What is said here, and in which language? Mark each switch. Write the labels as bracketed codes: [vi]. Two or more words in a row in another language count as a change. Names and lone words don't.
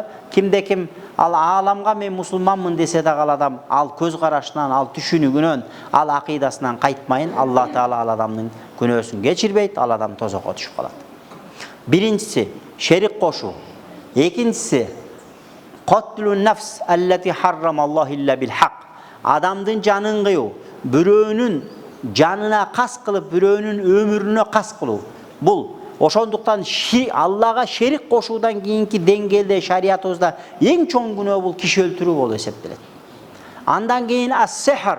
[ky] Кимде ким ал ааламга мен мусулманмын десе дагы ал адам ал көз карашынан, ал түшүнүгүнөн, ал акыйдасынан кайтмайын, Аллах Таала ал адамдын күнөөсүн кечирбейт, ал адам тозокко түшүп калат. Биринчиси шерик кошуу. Экинчиси [ar] قتل النفس التي حرم الله إلا بالحق. [ky] Адамдын жанын кыйуу, бирөөнүн жанына кас кылып, бирөөнүн өмүрүнө кас кылуу. Бул ошондуктан Аллага шерик кошуудан кийинки деңгээлде шариятыбызда эң чоң күнөө бул киши өлтүрүү болуп эсептелет. Андан кийин ас-сихр.